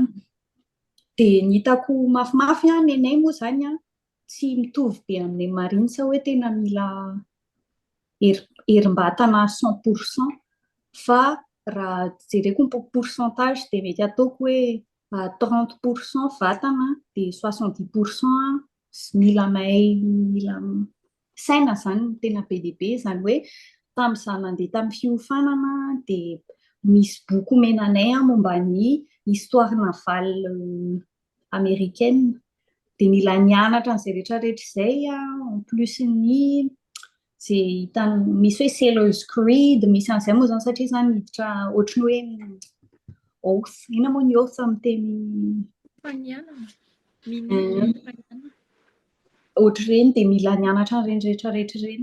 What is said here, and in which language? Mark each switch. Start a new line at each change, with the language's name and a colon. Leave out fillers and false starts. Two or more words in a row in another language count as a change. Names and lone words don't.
Malagasy: Dia ny hitako mafimafy nenay moa izany tsy mitovy be aminay mariny sa hoe tena mila herim-batana 100%, fa raha jereko ny pourcentage dia mety ataoko hoe 30% vatana dia 70% mila mahay mila saina izany tena be dia be. Izany hoe tamin'izaho nandeha tamin'ny fiofanana dia misy boky omenanay momba ny
French: histoire navale américaine
Malagasy: dia mila nianatra an'izay rehetrarehetra izay
French: en plus
Malagasy: ny izay hitany misy hoe
English: sailor's creed,
Malagasy: misy an'izay moa izany satria izany miditra ohatran'ny hoe oath, ina moa ny oath amin'ny teny ohatra ireny dia mila nianatra ireny rehetrarehetra ireny.